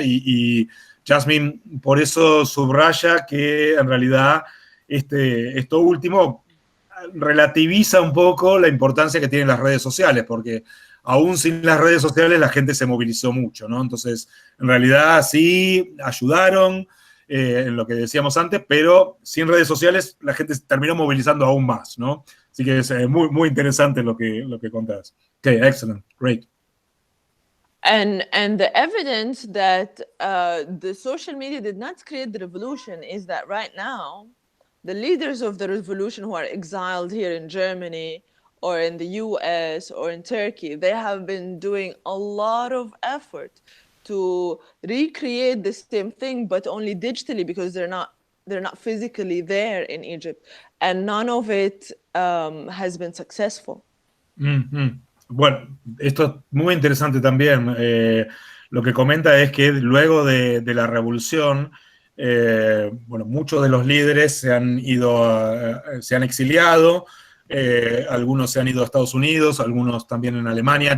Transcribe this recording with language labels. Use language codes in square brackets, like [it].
[es] Y Yasmin por eso subraya que en realidad esto último relativiza un poco la importancia que tienen las redes sociales, porque aún sin las redes sociales la gente se movilizó mucho, ¿no? Entonces, en realidad sí ayudaron en lo que decíamos antes, pero sin redes sociales la gente terminó movilizando aún más, ¿no? Así que es muy, muy interesante lo que contás. [en] Okay, excellent, great. And the evidence that the social media did not create the revolution is that right now, the leaders of the revolution who are exiled here in Germany or in the US or in Turkey, they have been doing a lot of effort to recreate the same thing, but only digitally, because they're not physically there in Egypt, and none of it has been successful. Mm-hmm. [es] Bueno, esto es muy interesante también. Lo que comenta es que luego de la revolución, bueno, muchos de los líderes se han exiliado, algunos se han ido a Estados Unidos, algunos también en Alemania.